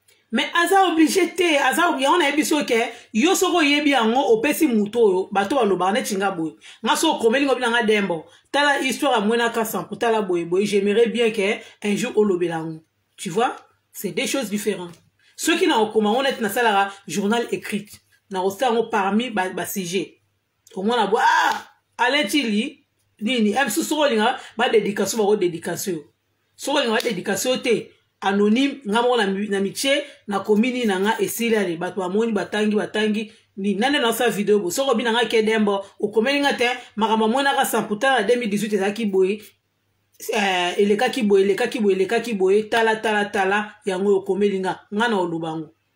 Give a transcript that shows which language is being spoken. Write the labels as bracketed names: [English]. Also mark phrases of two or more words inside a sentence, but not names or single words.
[Lingala] Mais aza obligé te, aza ob-, yango nayebi so ke, yo soko oyebi yango, opesi mutu oyo, bato balobaka neti nga boye. Nga so okomeli ngo bina nga dembo. Tala histoire ya Mwena Kasanku, tala boye boye. [French] J'aimerais bien ke un jour [Lingala] olobela yango. [French] Tu vois? C'est deux choses différentes. [Lingala] Soki na okoma ngo neti nasalaka [French] journal écrit, [Lingala] na osala yango parmi ba, ba sujet. Omona bo, ah, Alain Chili, nini, eh, so, soko olinga, ba dédication, bako dédication yo. Soko olinga, ba dédication yo te, anonyme, nga moko na mi-, na mitie, na komi nini na nga, esili ale, bato bamoni, batangi, batangi, nini, nani na osa video bo, soko bina nga ke dembo, okomeli nga te, makambo amoni naka sa, pourtant na deux mille dix-huit ezalaki boye, Eh, elekaki boye, elekaki boye, elekaki boye, tala, tala, tala, yango okomeli nga, nga na oloba ngo.